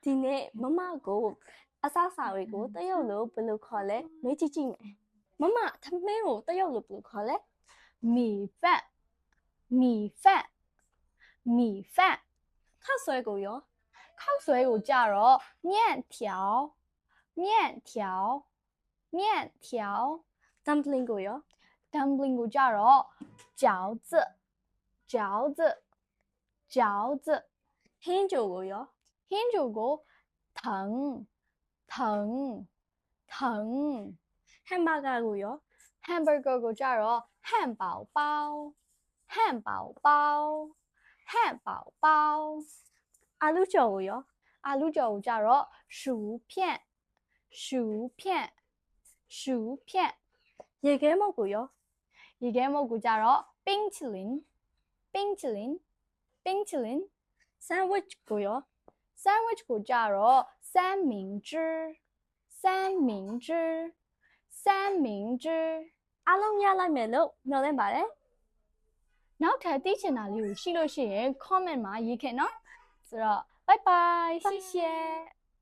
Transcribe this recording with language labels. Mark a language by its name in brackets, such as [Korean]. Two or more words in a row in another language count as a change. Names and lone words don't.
[Burmese] ဒီနေ့မမကိုအစားအစာတွေကိုတရုတ်လိုဘယ်လိုခေါ်လဲမေးကြည့်ကြည့်မယ်မမထမင်းကိုတရုတ်လိုဘယ်လိုခေါ်လဲ [Chinese] 米饭米饭米饭 [Burmese] ခောက်ဆွဲကိုရော ခောက်ဆွဲကိုကြတော့ [Chinese] 面条面条面条 [Burmese] dumpling ကိုရော dumpling ကိုကြတော့ [Chinese] 饺子饺子饺子 [Burmese] ဟင်းကြိုကိုရော ဟင်းကြိုကို [Chinese] 藤藤藤 [Burmese] ဟမ်ဘာဂါကိုရော hamburger ကိုကြတော့ [Chinese] 汉堡包汉堡包汉堡包 [Burmese] အာလူကျော်ကိုရော အာလူကျော်ကိုကြတော့ [Chinese] 薯片薯片薯片 [Burmese] ရေခဲမုတ်ကိုရော ရေခဲမုတ်ကိုကြတော့ [Chinese] 冰淇淋冰淇淋冰淇淋 [Burmese] sandwich ကိုရော sandwich ကိုကြတော့ [Chinese] 三明治三明治三明治 [Burmese] အားလုံးရလိုက်မယ်လို့မျှော်လင့်ပါတယ် နောက်ထပ်သိချင်တာလေးကိုရှိလို့ရှိရင် comment မှာရေးခဲ့နော်ဆိုတော့ [English] bye bye [Burmese] 谢谢